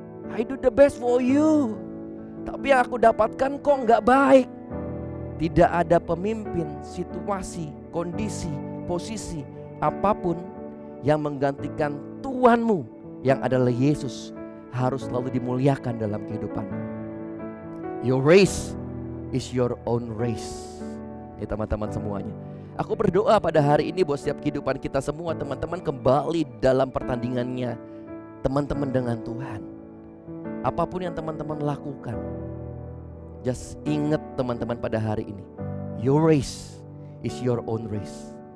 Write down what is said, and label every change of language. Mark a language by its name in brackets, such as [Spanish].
[English] I do the best for you, [Indonesian] tapi yang aku dapatkan kok gak baik. Tidak ada pemimpin, situasi, kondisi, posisi apapun yang menggantikan Tuhanmu yang adalah Yesus harus selalu dimuliakan dalam kehidupanmu. [English] Your race is your own race. [Indonesian] Ya teman-teman semuanya, aku berdoa pada hari ini buat setiap kehidupan kita semua, teman-teman kembali dalam pertandingannya teman-teman dengan Tuhan. Apapun yang teman-teman lakukan, just ingat teman-teman pada hari ini, [English] your race is your own race.